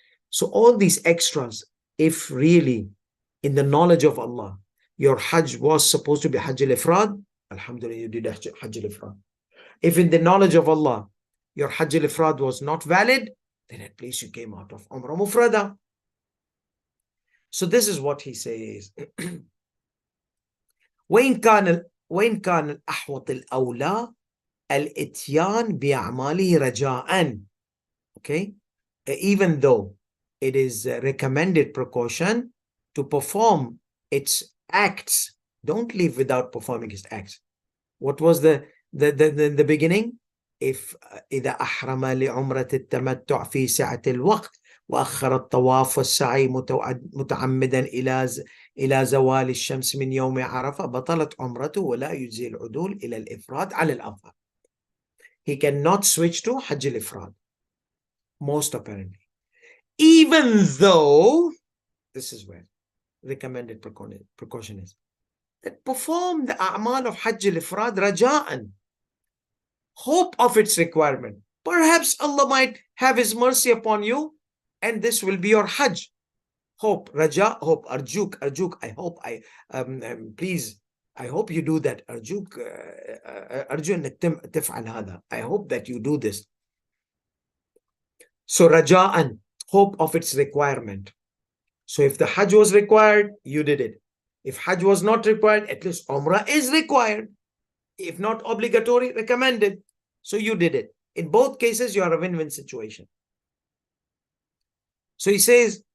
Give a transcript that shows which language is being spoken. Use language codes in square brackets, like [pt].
[en] So all these extras, if really in the knowledge of Allah, your Hajj was supposed to be Hajj al-Ifrad, alhamdulillah, you did Hajj al-Ifrad. If in the knowledge of Allah, your Hajj al-Ifrad was not valid, then at least you came out of Umrah Mufrada. So this is what he says. [ar] وإن كان الأحوط الأولى الإتيان بأعماله رجاءً. [en] Okay, even though it is a recommended precaution to perform its acts, don't leave without performing its acts. What was the beginning? If [ar] إذا أحرم لعمرة التمتع في سعة الوقت وأخر الطواف والسعي متعمدا إلى زوال الشمس من يوم عرفة بطلت عمرته ولا يجزي العدول إلى الإفراد على الأفضل. [en] He cannot switch to Hajj al-Ifrad, most apparently. Even though, this is where recommended precaution is, that perform the A'mal of Hajj al-Ifrad raja'an, hope of its requirement. Perhaps Allah might have His mercy upon you and this will be your Hajj. Hope, raja, hope, arjuk, I hope, please, I hope you do that. [ar] Arjuk, arju انك تفعل هذا. [en] I hope that you do this. So raja'an, hope of its requirement. So if the Hajj was required, you did it. If Hajj was not required, at least Umrah is required. If not obligatory, recommended. So you did it. In both cases, you are a win-win situation. So he says,